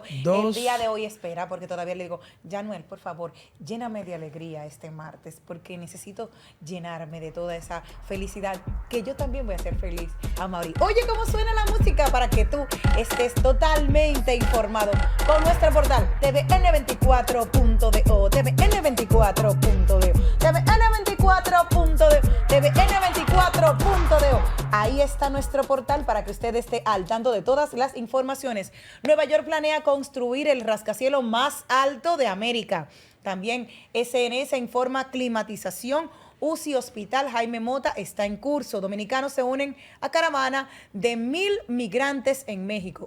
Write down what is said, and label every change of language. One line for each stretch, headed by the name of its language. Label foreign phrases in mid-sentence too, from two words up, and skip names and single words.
Spanish: El día de hoy espera, porque todavía le digo, Januel, por favor, lléname de alegría este martes, porque necesito llenarme de toda esa felicidad, que yo también voy a ser feliz, Amaury. Oye, ¿cómo suena la música? Para que tú estés totalmente informado con nuestro portal tvn24.do, tvn24.do, tvn24.do, tvn24.do. Ahí está nuestro portal para que usted esté al tanto de todas las informaciones. Nueva York planea construir el rascacielos más alto de América. También SNS informa climatización. UCI Hospital Jaime Mota está en curso. Dominicanos se unen a caravana de 1,000 migrantes en México.